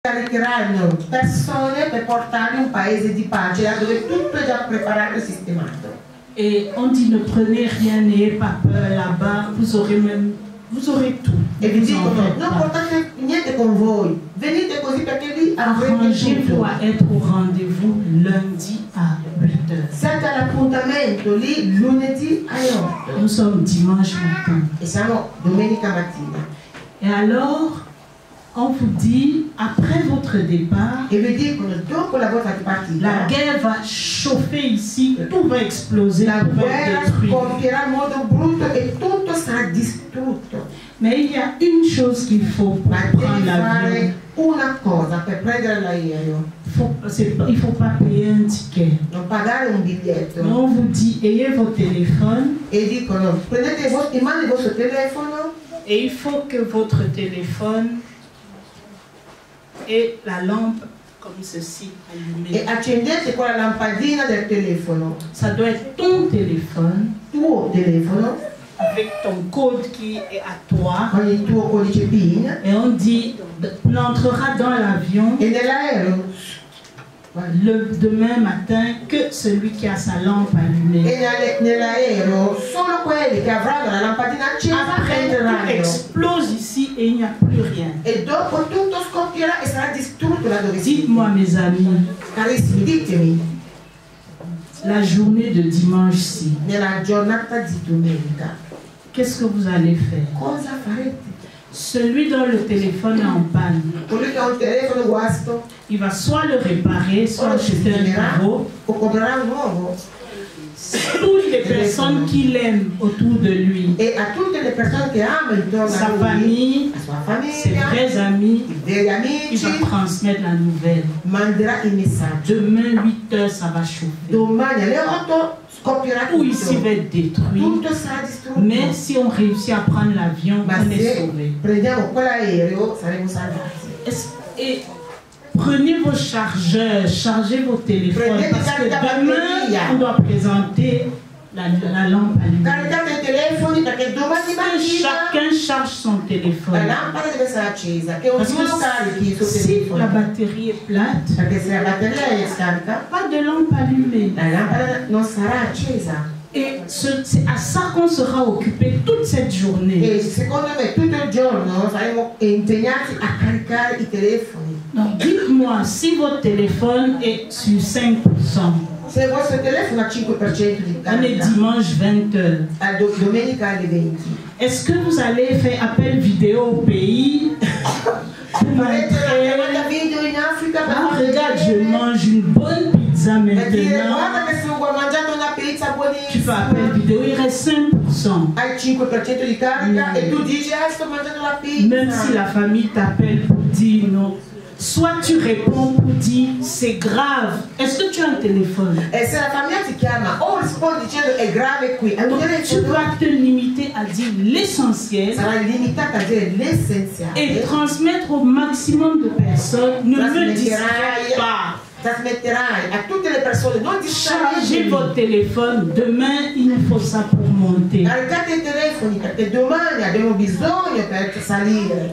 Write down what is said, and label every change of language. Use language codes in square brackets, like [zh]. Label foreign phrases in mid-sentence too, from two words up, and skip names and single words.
[it] caricheranno persone per portare un paese di pace, là dove tutto è già preparato e sistemato. [fr] Et on dit ne prenez rien, n'ayez pas peur là-bas, vous aurez tout. [it] E vi dicono non portate niente con voi, venite così perché lì avrete [fr] Arrangez-vous à être au rendez-vous lundi à 8h. [it] Siete all'appuntamento lì lunedì alle 8. [fr] Nous sommes dimanche matin. [it] E siamo domenica mattina. [fr] Et alors, on vous dit, après votre départ, [it] E vi dicono dopo la vostra partita [fr] la guerre va chauffer ici, tout va exploser, [it] la [fr] tout va [it] guerra [fr] être détruit. [it] scoppierà in modo brutto e tutto sarà distrutto. [fr] Mais il y a une chose qu'il faut pour [it] Ma [fr] prendre [it] devi [fr] l'avion. [it] fare una cosa per prendere l'aereo. [fr] Il ne faut pas payer un ticket. [it] Non pagare un biglietto. [fr] Mais on vous dit, ayez vos téléphones. [it] E dicono prendete in mano il vostro telefono [fr] Et il faut que votre téléphone ait la lampe comme ceci allumée. [it] e accendete quella lampadina del telefono. [fr] Ça doit être ton téléphone [it] Tuo telefono [fr] avec ton code qui est à toi. [it] con il tuo codice PIN [fr] Et on dit, on entrera dans l'avion [it] e nell'aereo [fr] le demain matin que celui qui a sa lampe allumée. [it] nell'aereo solo quelli che avranno la lampadina accesa [fr] Après, tout [it] entreranno. [fr] explose ici et il n'y a plus rien. [it] E dopo tutto scoppierà e sarà distrutto là dove siete. [fr] Dites-moi, mes amis, [it] Carissimi, ditemi, [fr] la journée de dimanche-ci, [it] nella giornata di domenica, [fr] qu'est-ce que vous allez faire? [it] cosa farete? [fr] Celui dont le téléphone est en panne, [it] Colui che ha un telefono guasto [fr] il va soit le réparer, [it] o [fr] soit [it] lo [fr] acheter un [it] sistemerà [fr] nouveau. [it] o comprerà un nuovo. [fr] Toutes les personnes qu'il aime autour de lui, [it] E a tutte le persone che ama intorno [fr] sa [it] a lui, [fr] famille, [it] la sua [fr] ses [it] famiglia, [fr] vrais amis, [it] i veri [fr] il [it] amici, [fr] va transmettre la nouvelle. [it] manderà il messaggio. [fr] Demain, 8h, ça va chauffer. [it] Domani alle 8 scoppierà [fr] Tout ici [it] tutto. [fr] va être détruit. [it] Tutto sarà distrutto. [fr] Mais si on réussit à prendre l'avion, [it] Ma [fr] on est [it] se [fr] sauvé. [it] prendiamo quell'aereo saremo salvati. [fr] Et prenez vos chargeurs, chargez vos téléphones. Prenez Parce que des cartes demain, [it] batterie. [fr] on doit présenter la lampe allumée. [it] Caricate i telefoni perché domani mattina [fr] Chacun charge son [it] la [fr] téléphone. [it] lampada deve essere accesa, che [fr] Parce [it] ognuno [fr] que [it] carichi il suo [fr] si [it] telefono. [fr] la batterie est plate, [it] Perché se la batteria è scarica, [fr] pas de lampe allumée. [it] la lampada non sarà accesa. [fr] Et c'est à ça qu'on sera occupé toute cette journée. [it] E secondo me tutto il giorno saremo impegnati a caricare i telefoni. [fr] Donc dites-moi, si votre téléphone est sur 5%, [it] Se il vostro telefono ha 5% di [fr] on est [it] carica, [fr] dimanche 20h, [it] domenica alle 20. [fr] est-ce que vous allez faire appel vidéo au pays pour [it] Farete una [fr] montrer, [it] chiamata video in Africa per ah, fare [fr] regarde, je [it] vedere, [fr] mange une bonne pizza [it] per dire [fr] maintenant. [it] guarda che se ho mangiato una pizza [fr] Tu fais appel [it] buonissima, [fr] vidéo, il reste 5%. [it] hai 5% di carica e tu dici sto mangiando la [fr] Même si [it] pizza. [fr] la famille t'appelle pour dire non, soit tu réponds pour dire c'est grave. Est-ce que tu as un téléphone? [it] E se la famiglia ti chiama o rispondi dicendo è grave qui, hai un [fr] Donc tu [it] telefono, [fr] vas te limiter à dire l'essentiel [it] sarai limitata a dire [fr] et [it] l'essenziale. [fr] transmettre au maximum de personnes. Ne me distrais pas. [it] Trasmetterai a tutte le persone, non [fr] Chargez [it] distraetevi. [fr] votre téléphone. Demain, il nous faut ça pour monter. [it] Caricate i telefoni perché domani abbiamo bisogno per salire.